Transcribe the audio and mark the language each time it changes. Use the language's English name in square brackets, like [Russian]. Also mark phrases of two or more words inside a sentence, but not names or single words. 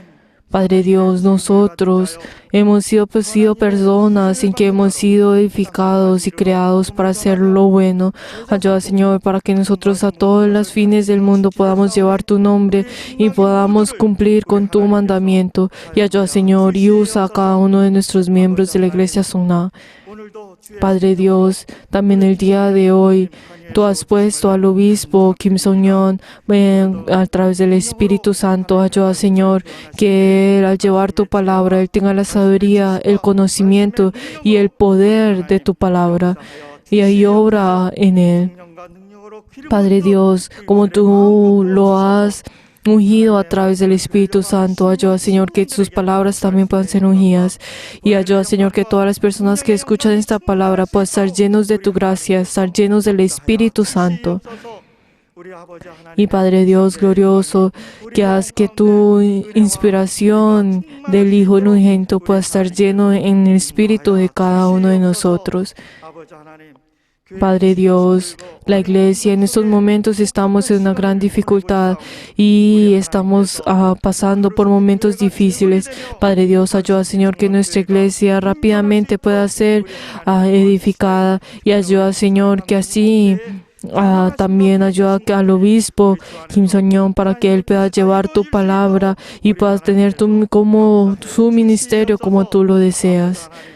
[Spanish] Padre Dios, nosotros hemos sido personas en que hemos sido edificados y creados para hacer lo bueno. Ayuda, Señor, para que nosotros a todos los fines del mundo podamos llevar tu nombre y podamos cumplir con tu mandamiento. Y ayuda, Señor, y usa a cada uno de nuestros miembros de la Iglesia Sona. [Korean] 오늘도 주의 [Spanish] Padre Dios, también el día de hoy, tú has puesto al obispo Kim Song-yeon a través del Espíritu Santo. Ayuda, Señor, que él, al llevar tu palabra, él tenga la sabiduría, el conocimiento y el poder de tu palabra. Y ahí obra en él. [Korean] 성령과 능력으로 기름 [Spanish] Padre Dios, como tú lo has ungido a través del Espíritu Santo, ayuda, Señor, que sus palabras también puedan ser ungidas. Y ayuda, Señor, que todas las personas que escuchan esta palabra puedan estar llenos de tu gracia, estar llenos del Espíritu Santo. [Korean] 없어서 우리 아버지 하나님 [Spanish] Y Padre Dios glorioso, que haz que tu inspiración del Hijo unigénito pueda estar lleno en el Espíritu de cada uno de nosotros. [Korean] 아버지 하나님 [Spanish] Padre Dios, la iglesia en estos momentos estamos en una gran dificultad y estamos pasando por momentos difíciles. Padre Dios, ayuda, Señor, que nuestra iglesia rápidamente pueda ser edificada y ayuda, Señor, que así también ayuda al obispo Kim Song-yeon para que él pueda llevar tu palabra y pueda tener como su ministerio como tú lo deseas.